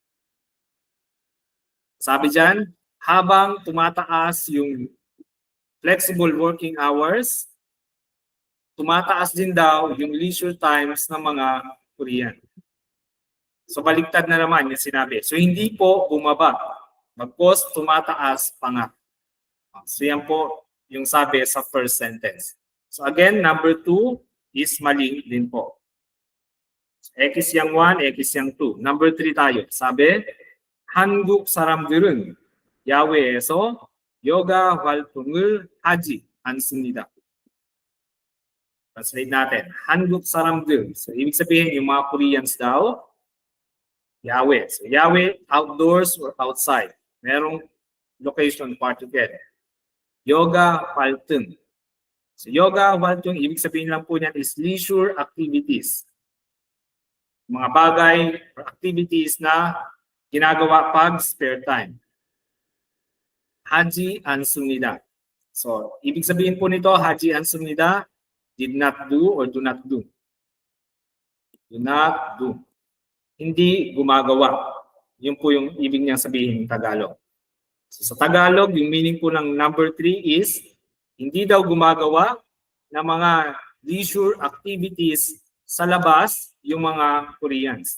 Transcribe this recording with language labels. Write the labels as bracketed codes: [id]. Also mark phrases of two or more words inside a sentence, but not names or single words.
[tl] Sabi dyan, habang tumataas yung [en] flexible working hours, [tl] tumataas din daw yung [en] leisure times [tl] ng mga Korean. So baliktad na naman yung sinabi. So hindi po bumaba. Bagkus tumataas pa nga. So yan po yung sabi sa [en] first sentence. [tl] So again, number 2 is mali din po. X yang 1, X yang 2. Number 3 tayo. Sabi, [ko] 한국 사람들은 야외에서 요가 활동을 하지 않습니다. [tl] Translate natin. [ko] 한국 사람들. [tl] So, ibig sabihin, yung mga Koreans daw, Yahweh. So, Yahweh, [en] outdoors or outside. [tl] Merong [en] location particle. [ko] Yoga 활동. So, yoga 활동, [tl] ibig sabihin lang po niyan is [en] leisure activities. [tl] Mga bagay or activities na ginagawa pag [en] spare time. [ko] 하지 않습니다. [tl] So, ibig sabihin po nito, [ko] 하지 않습니다, [en] did not do or do not do. Do not do. [tl] Hindi gumagawa. Yun po yung ibig niyang sabihin ng Tagalog. So, sa Tagalog, yung meaning po ng number 3 is, hindi daw gumagawa ng mga [en] leisure activities [tl] sa labas yung mga Koreans.